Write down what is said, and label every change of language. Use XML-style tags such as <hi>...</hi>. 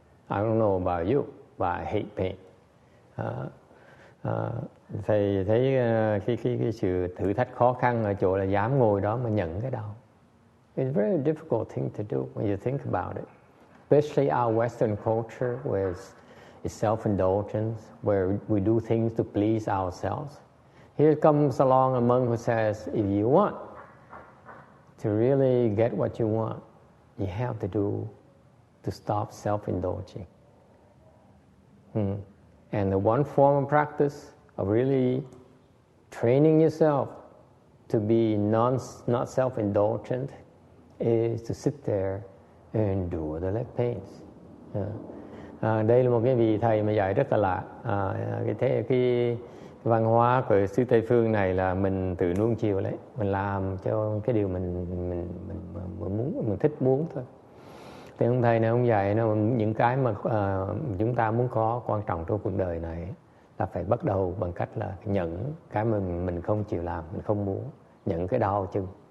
<en>I don't know about you, but I hate pain.</en> <vi>Thầy thấy cái sự thử thách khó khăn ở chỗ là dám ngồi đó mà nhận cái đau.</vi> <en>It's a very difficult thing to do when you think about it, especially our Western culture, where it's self-indulgence, where we do things to please ourselves. Here comes along a monk who says, if you want to really get what you want, you have to stop self-indulging. And the one form of practice of really training yourself to be not self-indulgent is to sit there and endure the leg pains.</en> <vi>Đây là một cái vị thầy mà dạy rất là lạ. Cái văn hóa của xứ Tây Phương này là mình tự nuông chiều lấy, mình làm cho cái điều mình muốn, mình thích muốn thôi. Thì ông thầy này ông dạy nó những cái mà chúng ta muốn có quan trọng trong cuộc đời này là phải bắt đầu bằng cách là nhận cái mình không chịu làm, mình không muốn, nhận cái đau chân.</vi>